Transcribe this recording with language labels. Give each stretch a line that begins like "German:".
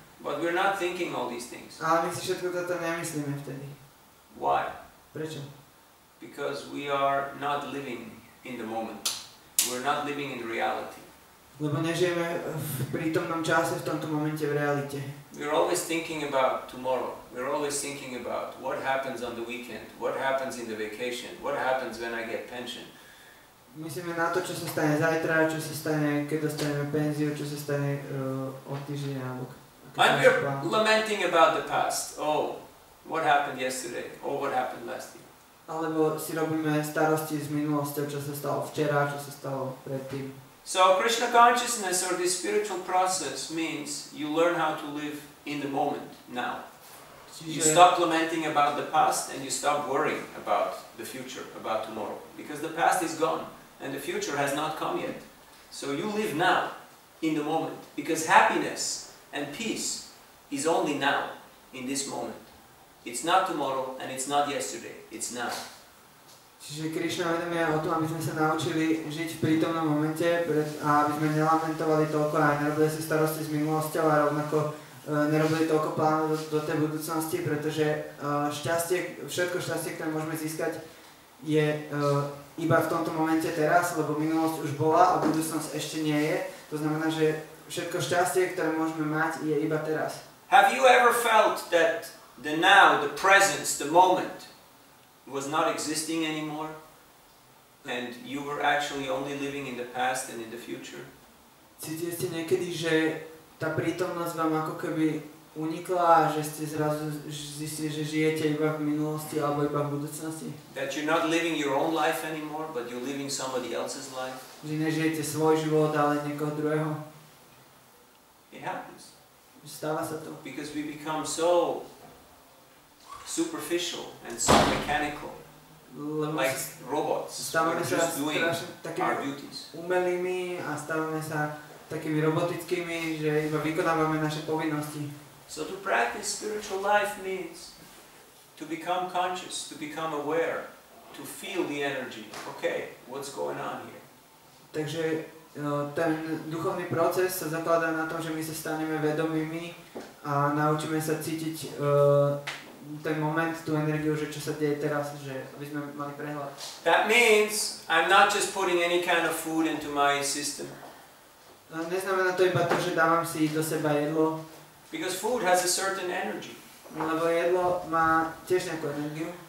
English: But we're not thinking all these things.
Slovak: Ale my si všetko toto nemyslíme vtedy.
English: Why?
Slovak: Prečo?
English: Because we are not living in the moment. We're not living in reality.
Slovak: Lebo nežijeme v prítomnom čase, v tomto momente v realite.
English: We're always thinking about tomorrow. We're always thinking about what happens on the weekend, what happens in the vacation, what happens when I get pension.
Slovak: Myslíme na to, čo sa stane zajtra, čo sa stane, keď dostaneme penziu, čo sa stane o týždeň alebo
English: And we're lamenting about the past. Oh, what happened yesterday? Oh, what happened last year?
Slovak: Alebo si robíme starosti s minulosťou, čo sa stalo včera, čo sa stalo predtým.
English: So Krishna consciousness or this spiritual process means you learn how to live in the moment now. You stop lamenting about the past and you stop worrying about the future, about tomorrow. Because the past is gone and the future has not come yet. So you live now, in the moment. Because happiness and peace is only now, in this moment. It's not tomorrow and it's not yesterday, it's now.
Slovak: Čiže Krišna vedomie o tom, aby sme sa naučili žiť v prítomnom momente a aby sme nelamentovali toľko a nerobili si starosti s minulosťou a rovnako nerobili toľko plánov do tej budúcnosti, pretože všetko šťastie, ktoré môžeme získať, je iba v tomto momente teraz, lebo minulosť už bola a budúcnosť ešte nie je. To znamená, že všetko šťastie, ktoré môžeme mať, je iba teraz.
English: Have you ever felt that the now, the presence, the moment was not existing anymore, and you were actually only living in the past and in the future?
Slovak: Cítili ste niekedy, že tá prítomnosť vám ako keby unikla a že ste zrazu zistili, že žijete iba v minulosti alebo iba v budúcnosti?
English: That you're not living your own life anymore, but you're living somebody else's life?
Slovak: Že nežijete svoj život, ale niekoho druhého?
English: It happens.
Slovak: Stáva sa to.
English: Because we become so superficial and so mechanical, like robots. We're just doing our duties.
Slovak: Umelými a stávame sa takými robotickými, že iba vykonávame naše povinnosti.
English: So to practice spiritual life means to become conscious, to become aware, to feel the energy. Okay, what's going on here?
Slovak: Takže ten duchovný proces sa zakladá na tom, že my sa staneme vedomými a naučíme sa cítiť ten moment, tú energiu, že čo sa deje teraz, že aby sme mali prehľad.
English: That means I'm not just putting any kind of food into my system.
Slovak: Neznamená to iba to, že dávam si do seba jedlo.
English: Because food has a certain energy.
Slovak: Lebo jedlo má tiež nejakú energiu.